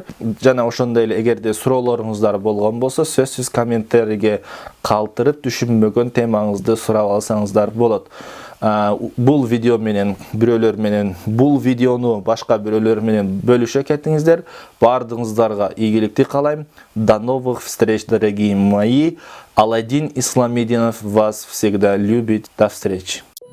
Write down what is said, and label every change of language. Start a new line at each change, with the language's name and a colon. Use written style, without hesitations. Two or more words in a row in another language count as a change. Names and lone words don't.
Kyrgyz: Жана ошондой эле эгерде суроолоруңуздар болгон болсо, сөзсүз комментарийге калтырып түшүнбөгөн темаңызды сурап алсаңыздар болот. Бул видео менен бирөөлөр менен бул видеону башка бирөөлөр менен бөлүшө кетиңиздер. Бардыгыңыздарга ийгиликти каалайм.
Russian: До новых встреч, дорогие мои. Аладдин Исламидинов вас всегда любит. До встречи.